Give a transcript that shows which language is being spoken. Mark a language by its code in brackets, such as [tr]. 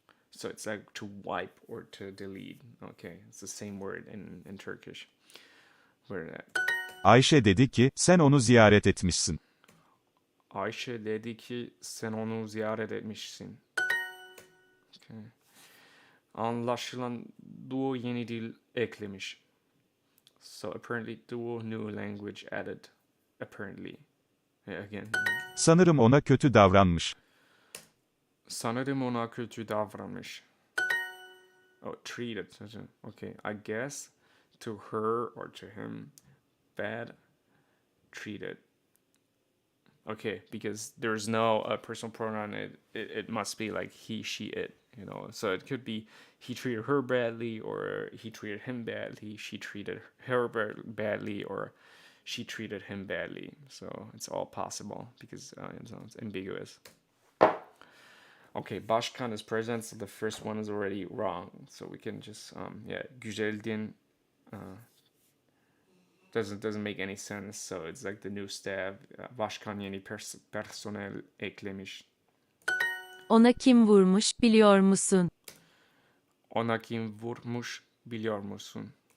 [en] So it's like to wipe or to delete. Okay, it's the same word in Turkish. Where that? [tr] Ayşe dedi ki, sen onu ziyaret etmişsin. Ayşe dedi ki sen onu ziyaret etmişsin. Okay. Anlaşılan Duo yeni dil eklemiş. [en] So apparently Duo new language added. Apparently. Yeah, again. [tr] Sanırım ona kötü davranmış. Sanırım ona kötü davranmış. [en] Oh, treated. Okay, I guess to her or to him, bad, treated. Okay, because there's no personal pronoun. It must be like he, she, it. So it could be he treated her badly, or he treated him badly. She treated her badly, or she treated him badly. So it's all possible because it's ambiguous. Okay, başkan is present, so the first one is already wrong. So we can just güzeldin doesn't make any sense. So it's like the new staff. [tr] Başkan yeni personel eklemiş. Ona kim vurmuş biliyor musun? Ona kim vurmuş biliyor musun?